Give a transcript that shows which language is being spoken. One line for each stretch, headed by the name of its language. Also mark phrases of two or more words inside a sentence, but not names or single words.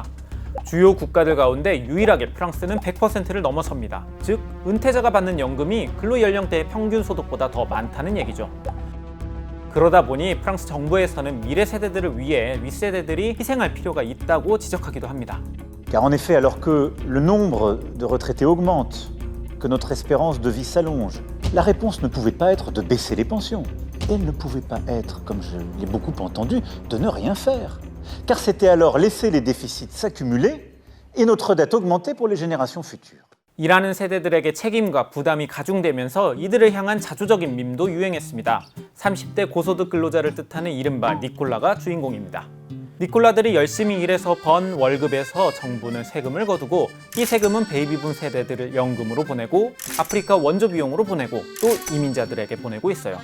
Korean: 주요 국가들 가운데 유일하게 프랑스는 100%를 넘어섭니다. 즉, 은퇴자가 받는 연금이 근로연령대의 평균 소득보다 더 많다는 얘기죠. 그러다 보니 프랑스 정부에서는 미래 세대들을 위해 윗세대들이 희생할 필요가 있다고 지적하기도 합니다.
French: Car en effet, alors que le nombre de retraités augmente, que notre espérance de vie s'allonge, la réponse ne pouvait pas être de baisser les pensions. Elle ne pouvait pas être, comme je l'ai beaucoup entendu, de ne rien faire. Car c'était alors laisser les déficits s'accumuler et notre dette augmenter pour les générations futures.
Korean: 일하는 세대들에게 책임과 부담이 가중되면서 이들을 향한 자조적인 밈도 유행했습니다. 30대 고소득 근로자를 뜻하는 이른바 니콜라가 주인공입니다. 니콜라들이 열심히 일해서 번 월급에서 정부는 세금을 거두고 이 세금은 베이비붐 세대들을 연금으로 보내고 아프리카 원조 비용으로 보내고 또 이민자들에게 보내고 있어요.